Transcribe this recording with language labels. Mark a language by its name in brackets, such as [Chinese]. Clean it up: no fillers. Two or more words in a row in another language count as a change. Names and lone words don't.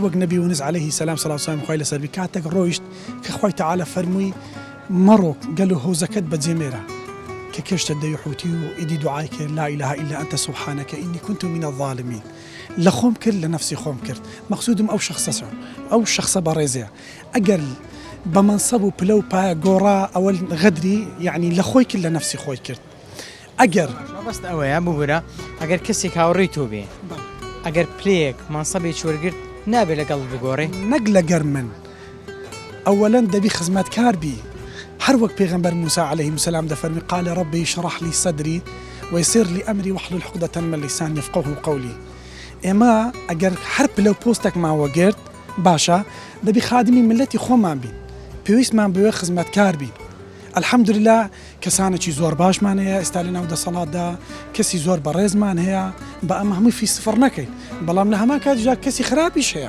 [Central Kurdish] وەک نەبی ونس [Arabic] عەلەیهی سەلام [Central Kurdish] سەڵاو سەلام خوای لەسەر کاتێک ڕۆیشت کە خوای تەعالە فەرمووی مەڕۆ گەل و هۆزەکەت بەجێمێرە کە کێشتە دەیحوتی و ئیدی دوعای کرد [Arabic] لا ئیلاها ئیلا ئەنتە سوبحانەکە ئینی کونت من الظالمین [Central Kurdish] لە خۆم کرد لە نەفسی خۆم کرد مەقسوودم ئەو شەخصە بەڕێزەیە ئەگەر بە مەنسەب و پلە و پایە گۆڕا ئەوە غەدری یعنی لە خۆی کرد لە نەفسی خۆی کرد ئەگەر بەست ئەوەیە ببوورە ئەگەر کەسێک هاوڕێی تۆ بێ ئەگەر پلەیەک مانسەبێکی وەرگرت نابێت لەگەڵ بگۆڕێ نەک لەگەر من ئەوەلەن دەبی خزمەتکار بی هەر وەک پێغەمبەر موسى [Arabic] عليه السلام [Central Kurdish] دەفەرمی [Arabic] قال ربي اشرح لي صدري ويسر لي أمري واحلل عقدة من لساني يفقهوا قولي [Central Kurdish] ئێمە ئەگەر هەر پلە و پۆستێکمان وەگرت باشە دەبی خادمی ملەتی خۆمان بین پێویستمان بوێ خزمەتکار بین الحەمدوللا کەسانێکی زۆر باشمان هەیە ئێستا لە ناو دەسەڵاتدا کەسی زۆر بەڕێزمان هەیە بە ئەمە هەمووی [Arabic] فی سفر [Central Kurdish] نەکەین بەڵام لە هەمان کاتژا کەسی خراپیش هەیە